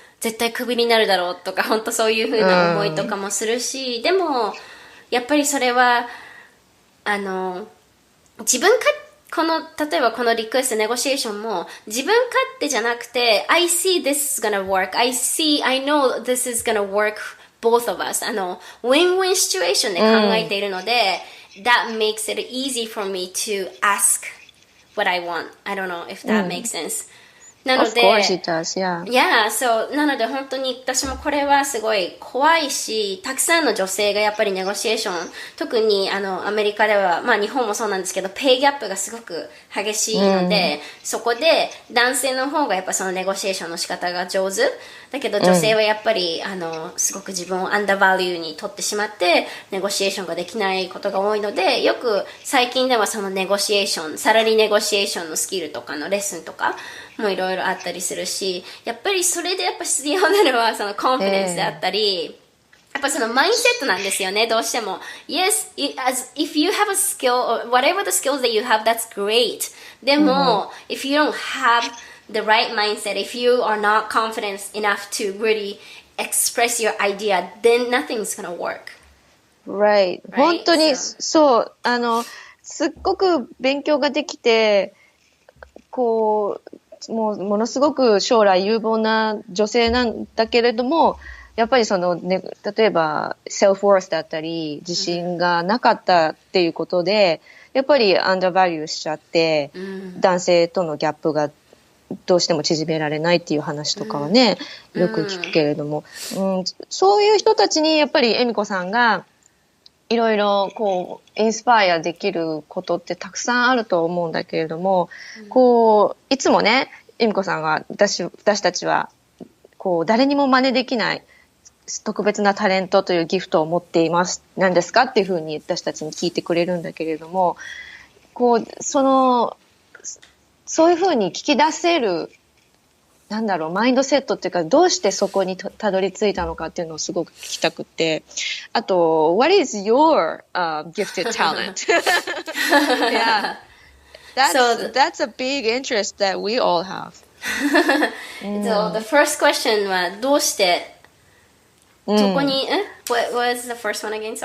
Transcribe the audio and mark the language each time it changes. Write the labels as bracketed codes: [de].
[ja] 絶対クビになるだろうとか、本当そういう風な思いとかもするし、でも、やっぱりそれは、自分例えばこのリクエスト、ネゴシエーションも、自分勝手じゃなくて、 [en] I see this is gonna work. I know this is gonna work both of us. [ja] win-win シチュエーションで考えているので、 [en] that makes it easy for me to ask what I want. I don't know if that makes sense. [ja] なので、 [en] Of course it does, yeah. Yeah, so [ja] なので本当に私もこれはすごい怖いし、たくさんの女性がやっぱりネゴシエーション、特にアメリカでは、まあ日本もそうなんですけど、ペイギャップがすごく激しいので、そこで男性の方がやっぱそのネゴシエーションの仕方が上手。だけど女性はやっぱり、すごく自分をアンダーバリューに取ってしまって、ネゴシエーションができないことが多いので、よく最近ではそのネゴシエーション、サラリーネゴシエーションのスキルとかのレッスンとかもいろいろあったりするし、やっぱりそれでやっぱ必要なのはそのコンフィデンスであったり、やっぱそのマインセットなんですよね、どうしても。 [en] Yes, if you have a skill, or whatever the skills that you have, that's great. [ja] でも、 [en] if you don't have the right mindset, if you are not confident enough to really express your idea, then nothing's gonna work. Right. [ja] 本当に、そう、すっごく勉強ができて、ものすごく将来有望な女性なんだけれども、やっぱり例えば、セルフワースだったり、自信がなかったっていうことで、やっぱりアンダーバリューしちゃって、男性とのギャップがどうしても縮められないっていう話とかはね、よく聞くけれども、そういう人たちにやっぱり恵美子さんがいろいろインスパイアできることってたくさんあると思うんだけれども、いつもね、恵美子さんが私たちは誰にも真似できない特別なタレントというギフトを持っています。何ですかっていうふうに私たちに聞いてくれるんだけれども、そういうふうに聞き出せる、マインドセットっていうか、どうしてそこにたどり着いたのかっていうのをすごく聞きたくて。あと、 [en] what is your gifted talent? Yeah. That's a big interest that we all have. So the first question [ja] はどうしてそこに、 [en] What was the first one again?